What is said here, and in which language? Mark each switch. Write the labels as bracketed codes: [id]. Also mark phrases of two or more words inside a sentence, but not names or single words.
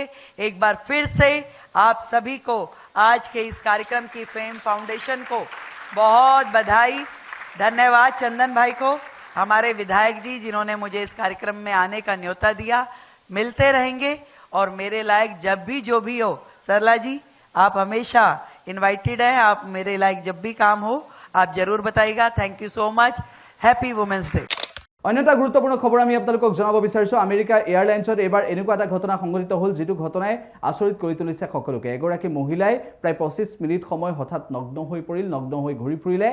[hi] एक बार फिर से आप सभी को आज के इस कार्यक्रम की फेम फाउंडेशन को बहुत बधाई, धन्यवाद चंदन भाई को, हमारे विधायक जी जिन्होंने मुझे इस कार्यक्रम में आने का न्योता दिया। मिलते रहेंगे और मेरे लायक जब भी जो भी हो, सरला जी आप हमेशा इनवाइटेड हैं, आप मेरे लायक जब भी काम हो आप जरूर बताइएगा। [en] thank you so much, happy women's day. [as] অন্য এটা গুৰুত্বপূৰ্ণ খবৰ আমি আপোনালোকক জনাব বিচাৰিছো। আমেৰিকা এয়াৰলাইন্সত এইবাৰ এনেকুৱা এটা ঘটনা সংঘটিত হ'ল যিটো ঘটনাই আচৰিত কৰি তুলিছে সকলোকে। এগৰাকী মহিলাই প্ৰায় 25 মিনিট সময় হঠাৎ নগ্ন হৈ পৰিল, নগ্ন হৈ ঘূৰি ফুৰিলে।